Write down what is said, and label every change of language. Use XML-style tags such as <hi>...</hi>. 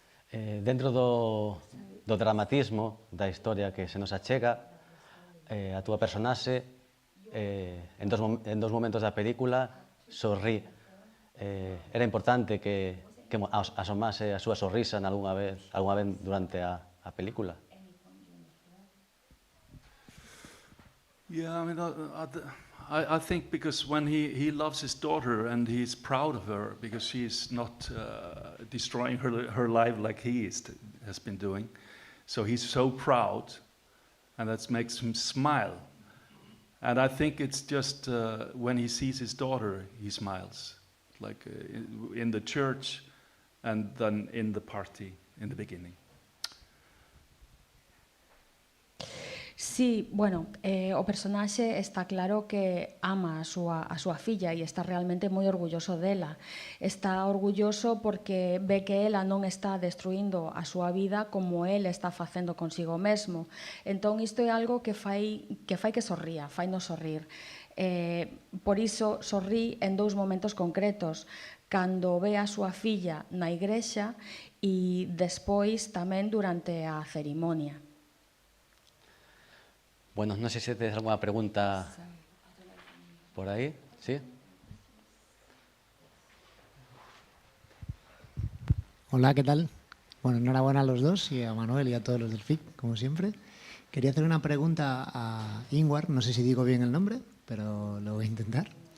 <gl>Dentro do dramatismo da historia que se nos achega, a túa personaxe en dos momentos da película sorrí. Era importante que asomase a súa sonrisa algunha vez durante a película.</gl> <en>Yeah, I mean, I think because when he loves his daughter and he's proud of her because she's not destroying her life like he has been doing, so he's so proud, and that makes him smile. And I think it's just when he sees his daughter, he smiles, like in the church. And then in the party, in the beginning.</en> <gl>Sí, bueno, o personaxe está claro que ama a súa filla e está realmente moi orgulloso dela. Está orgulloso porque ve que ela non está destruindo a súa vida como el está facendo consigo mesmo. Entón, isto é algo que fai que sorría, fainos sorrir. Por iso, sorrí en dous momentos concretos. Cando ve a súa filla na igrexa e despois tamén durante a cerimonia. Bueno, non sei se tens alguna pregunta por aí, ¿sí?</gl> <es>Hola, ¿qué tal? Bueno, enhorabuena a los dos y a Manuel y a todos los del FIC, como siempre. Quería hacer una pregunta a Ingvar, no sé si digo bien el nombre, pero lo voy a intentar.</es>